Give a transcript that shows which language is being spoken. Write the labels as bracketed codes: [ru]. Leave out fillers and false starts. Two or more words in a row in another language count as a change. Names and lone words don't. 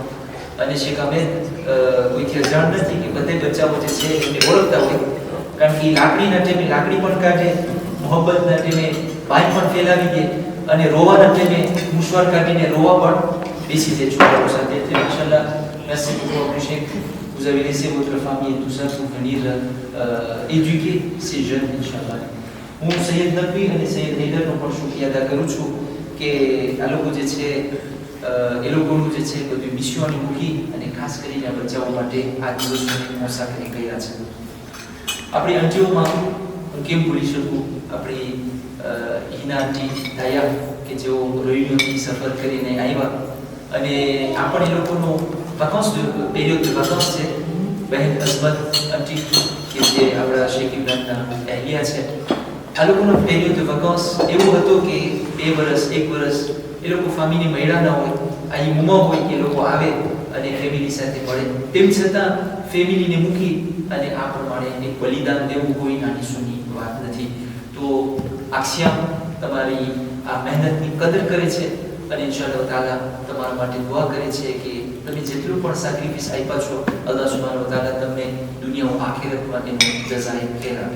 [gu] અને શેખ અહેમદ કોઈથી અજાણ નથી કે બધે બચ્ચાઓ જે છે એમને ઓળખતા હોય, કારણ કે લાકડીના ટેમે લાકડી પણ કાઢે, મોહબ્બતના ટેમે બાઈ પણ ફેલાવી દે અને રોવાના ટેમે મુશવાર કાઢીને રોવા પણ બેસી જાય છોકરાઓ સાથે. [fr] એટલે ઇન્શાલ્લાહ merci beaucoup mon Cheikh, vous avez laissé votre famille et tout ça pour venir éduquer ces jeunes inchallah. [gu] હું સૈયદ નકવી અને સૈયદ હૈદરનો પણ શુક્રિયા અદા કરું છું કે આ લોકો જે છે એ લોકોનું જે છે બધું મિશનોની મૂકી અને ખાસ કરીને આ બચ્ચાઓ માટે આ દિવસોની મુસાફરી કર્યા છે. આપણી અંટીઓમાં હું કેમ ભૂલી શકું આપણી હિના આંટી દાયા કે જેઓ રોહિણીઓથી સફર કરીને આવ્યા અને આ પણ એ લોકોનો વેકેન્સ પીરિયડ [fr] de vacances [gu] છે. બહેન અઝમત આંટી કે જે આપણા શેખ ઇમરાનના અહેલિયા છે, આ લોકોનો [fr] période de vacances [gu] એવો હતો કે 2 વર્ષ 1 વર્ષ એ લોકો ફેમિલી મળ્યા ન હોય, અહીં મુમા હોય એ લોકો આવે અને ફેમિલી સાથે મળે. તેમ છતાં ફેમિલીને મૂકી અને આ પ્રમાણે એક બલિદાન દેવું કોઈ નાની સૂની વાત નથી. તો આક્ષિયા તમારી આ મહેનતની કદર કરે છે અને [ar] إن شاء الله تعالى [gu] તમારા માટે દુઆ કરે છે કે તમે જેટલું પણ સેક્રિફિસ આપ્યા છો [ar] الله سبحانه وتعالى [gu] તમને દુનિયા અને આખિરત માટેનો જઝાએ ખેર આપે.